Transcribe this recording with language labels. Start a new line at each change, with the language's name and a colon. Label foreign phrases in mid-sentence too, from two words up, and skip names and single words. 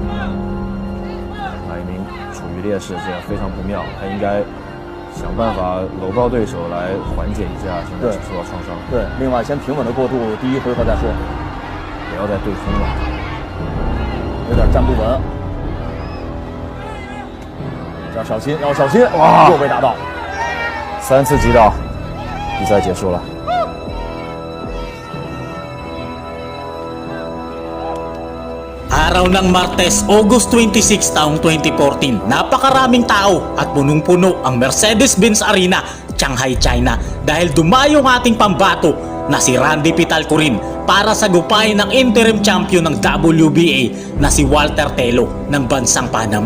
Chinese: 马一鸣处于劣势，这样非常不妙，他应该想办法搂抱对手来缓解一下现在受到创伤。对，另外先平稳的过渡第一回合再说，不要再对空了，有点站不稳，要小心，要小心！哇，又被打到，3次击倒。比赛结束了。
Filipino: Araw ng Martes, August 26, taong 2014, napakaraming tao at punong-puno ang Mercedes-Benz Arena, Shanghai, China dahil dumayo ang ating pambato na si Randy Pitalcorin para sagupayin ng
English: interim champion
Filipino: ng WBA na si Walter Telo ng bansang Panama.